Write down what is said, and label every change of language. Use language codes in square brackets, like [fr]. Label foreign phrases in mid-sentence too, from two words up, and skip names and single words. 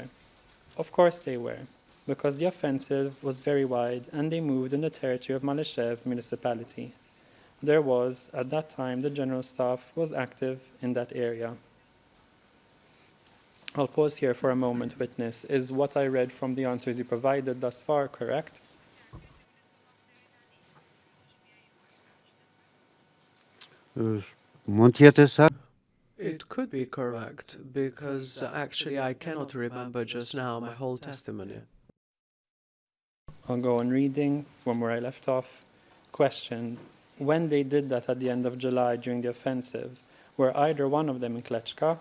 [en] Of course they were, because the offensive was very wide and they moved in the territory of Malyshev municipality. There was, at that time, the General Staff was active in that area. I'll pause here for a moment, witness. Is what I read from the answers you provided thus far correct? [sq] Mund të jetë sa? [en] It could be correct, because actually I cannot remember just now my whole testimony. I'll go on reading from where I left off. Question. When they did that at the end of July during the offensive, were either one of them in Klečka?